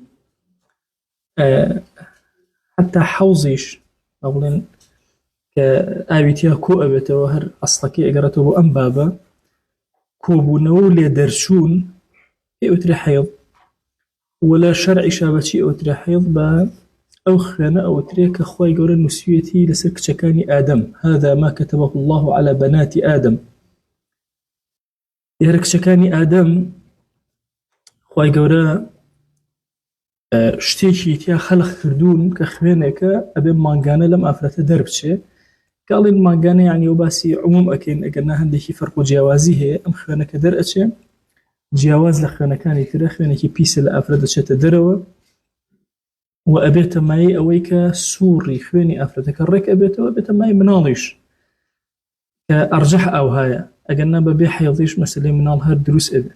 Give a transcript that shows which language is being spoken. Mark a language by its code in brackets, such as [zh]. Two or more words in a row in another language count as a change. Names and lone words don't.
[ckb] حتا حەوزیش با بڵێن کە ئاوی تیا کۆ ئەبێتەوە، هەر ئەسڵەکەی ئەگەڕێتەوە بۆ ئەم بابە کۆبوونەوە و لێ دەرچوون پێی ئەوترێ حەیض. ولا شرعی شابەچی ئەوترێ حەیض بە ئەو خوێنە ئەوترێ کە خوای گەورە نووسیوێتی لەسەر کچەکانی ئادەم، [ar] هذا ما كتبه الله على بنات آدم. [ckb] دیارە کچەکانی ئادەم خوای گەورە شتێکی تیا خەلق کردوون کە خوێنێکە ئەبێ مانگانە لەم ئافرەتە دەربچێ. کاڵین مانگانە یعنی و باسی عموم ئەکەین، ئەگەرنا هەندێکی فەرق و جیاوازی هەیە ئەم خوێنەکە دەرئەچێ، جیاواز لە خوێنەکانی ترە خوێنێکی پیسە لە ئافرەت دەچێتە دەرەوە و ئەبێتە مای ئەوەی کە سووڕی خوێنی ئافرەتەکە ڕێک ئەبێتەوە، ئەبێتە مای مناڵیش کە ئەرجەح ئەوهایە، ئەگەرنا بەبێ حەیضیش مەسەلەی مناڵ هەر دروست ئەبێ.